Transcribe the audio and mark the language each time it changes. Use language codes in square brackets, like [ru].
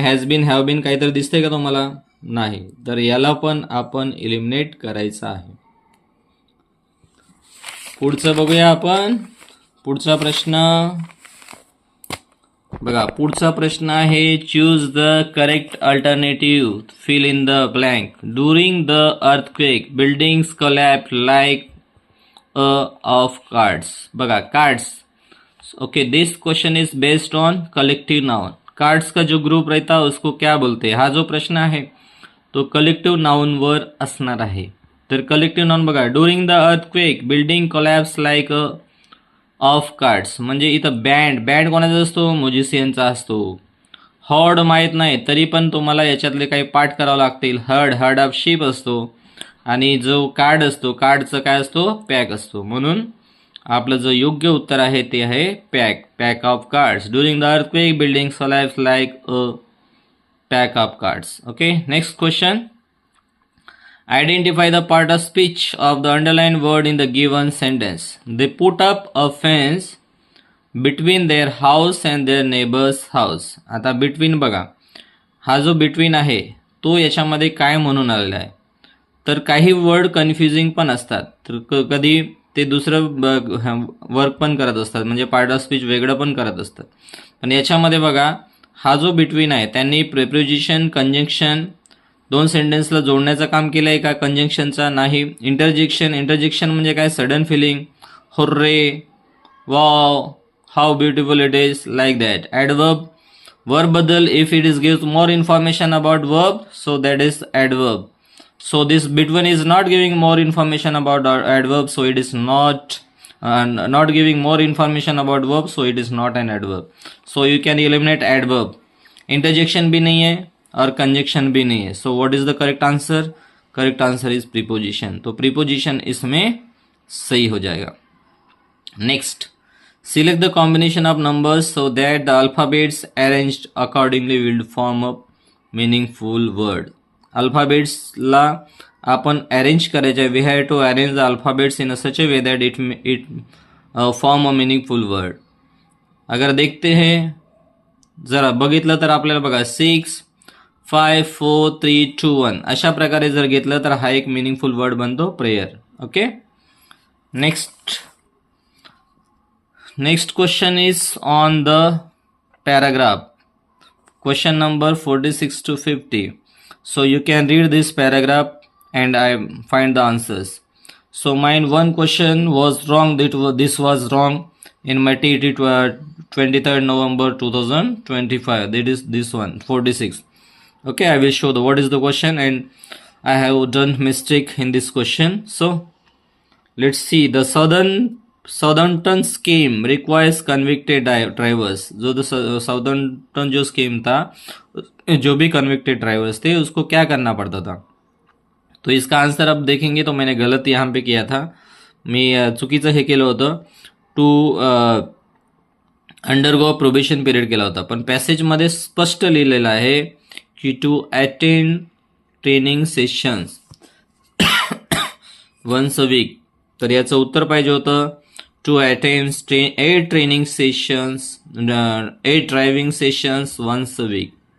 [mr] Has bin, have bin काहीतरी दिसतंय का तुम्हाला, नाही. तर याला पण आपण एलिमिनेट करायचं आहे. पुढचं बघूया आपण. पुढचा प्रश्न बघा, पुढचा प्रश्न आहे [en] Choose the correct alternative, fill in the blank. During the earthquake buildings collapse like of cards. [mr] बघा, [en] Cards. Okay, this question is based on collective noun. [hi] Cards का जो ग्रुप रहता है उसको क्या बोलते हैं, [mr] हा जो प्रश्न आहे तो कलेक्टिव्ह नाउनवर असणार आहे. तर कलेक्टिव्ह नाउन बघा, [en] during the earthquake building collapse like of cards [mr] म्हणजे इथं बँड कोणाचा असतो, म्युझिशियनचा असतो. हॉर्ड माहीत नाही तरी पण तुम्हाला याच्यातले काही पाठ करावं लागतील. हर्ड ऑफ शीप असतो आणि जो कार्ड असतो, कार्डचं काय असतो, पॅक असतो. म्हणून आपलं जो योग्य उत्तर आहे ते आहे pack of cards. [en] During the earthquake buildings collapse like a pack of cards. Okay, next question. Identify the part of speech of the underlined word in the given sentence. They put up a fence between their house and their neighbor's house. [mr] आता between बघा, हा जो between आहे तो याच्यामध्ये काय म्हणून आलेला आहे, तर काही वर्ड कन्फ्युजिंग पण असतात, तर कधी ते दुसरं वर्क पण करत असतात, म्हणजे पार्ट ऑफ स्पीच वेगळं पण करत असतात. पण याच्यामध्ये बघा, हा जो बिटवीन आहे त्यांनी प्रिपोजिशन, कंजंक्शन दोन सेंटेन्सला जोडण्याचं काम केलं आहे का कंजंक्शनचा? नाही. [en] interjection [mr] म्हणजे काय? [en] Sudden feeling, hurray, wow, how beautiful it is, like that. Adverb, verb बद्दल if it is give more information about verb, so that is adverb. So this between is not giving more information about adverb, so it is not giving more information about verb, so it is not an adverb. So you can eliminate adverb. [hi] Interjection भी नहीं है और conjunction भी नहीं है. [en] So what is the correct answer? Correct answer is preposition. [hi] तो preposition इसमें सही हो जाएगा. [en] Next, select the combination of numbers so that the alphabets arranged accordingly will form a meaningful word. [mr] अल्फाबेट्सला आपण अरेंज करायचे. [en] We have to arrange the alphabets in such a way that it form a meaningful word. [hi] अगर देखते हैं, [mr] जरा बघितलं तर आपल्याला बघा 6, 5, 4, 3, 2, 1 अशा प्रकारे जर घेतलं तर हा एक मिनिंगफुल वर्ड बनतो, prayer. Okay. [en] Next question is on the paragraph. Question number 46 to 50. So you can read this paragraph and I find the answers. So mine one question was wrong. This was wrong in my TET 23rd November 2025. That is this one, 46. Okay, I will show what is the question, and I have done mistake in this question. So let's see. The Southampton scheme requires convicted drivers. [hi] जो Southampton जो scheme था, जो भी convicted drivers थे उसको क्या करना पड़ता था? तो इसका आंसर अब देखेंगे तो मैंने गलत यहाँ पे किया था. [mr] मी चुकीचं हे केलं होतं, [en] to undergo probation period [mr] केला होता. पण पॅसेजमध्ये स्पष्ट लिहिलेलं आहे की [en] To attend training sessions once a week. [mr] तर याचं उत्तर पाहिजे होतं [en] To attend 8 training sessions, 8 driving sessions once a week.